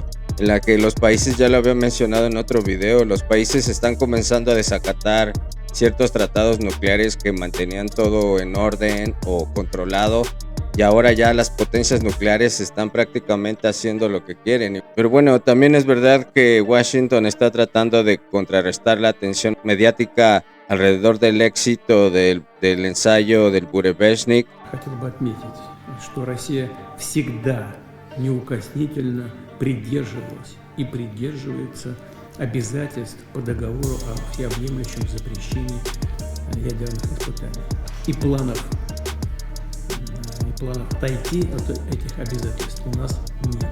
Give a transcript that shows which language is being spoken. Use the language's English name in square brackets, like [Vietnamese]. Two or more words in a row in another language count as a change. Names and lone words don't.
[Spanish] En la que los países, ya lo había mencionado en otro video, los países están comenzando a desacatar ciertos tratados nucleares que mantenían todo en orden o controlado, y ahora ya las potencias nucleares están prácticamente haciendo lo que quieren. Pero bueno, también es verdad que Washington está tratando de contrarrestar la atención mediática alrededor del éxito del ensayo del Буревестник. [Russian] Хотел бы отметить, что Россия всегда неукоснительно придерживалась и придерживается обязательств по договору о всеобъемлющем запрещении ядерных испытаний и планов отойти от этих обязательств у нас нет.